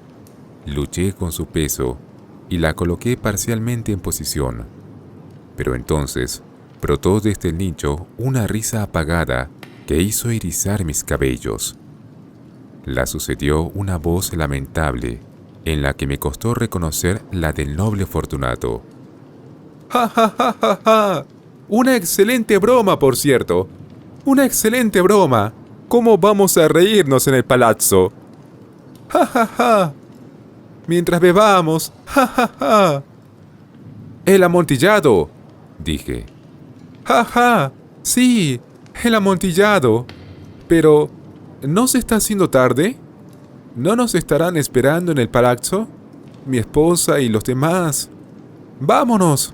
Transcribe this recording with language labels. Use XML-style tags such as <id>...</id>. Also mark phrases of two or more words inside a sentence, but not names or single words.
<es>Luché con su peso y la coloqué parcialmente en posición. Pero entonces brotó desde el nicho una risa apagada que hizo erizar mis cabellos. La sucedió una voz lamentable, en la que me costó reconocer la del noble Fortunato. ¡Ja, ja, ja, ja, ja! Una excelente broma, por cierto. Una excelente broma. ¿Cómo vamos a reírnos en el palazzo? ¡Ja, ja, ja! Mientras bebamos. ¡Ja, ja, ja! ¡El amontillado!, dije. ¡Ja, ja! Sí, el amontillado. Pero, ¿no se está haciendo tarde? ¿No nos estarán esperando en el palazzo? Mi esposa y los demás. ¡Vámonos!</es>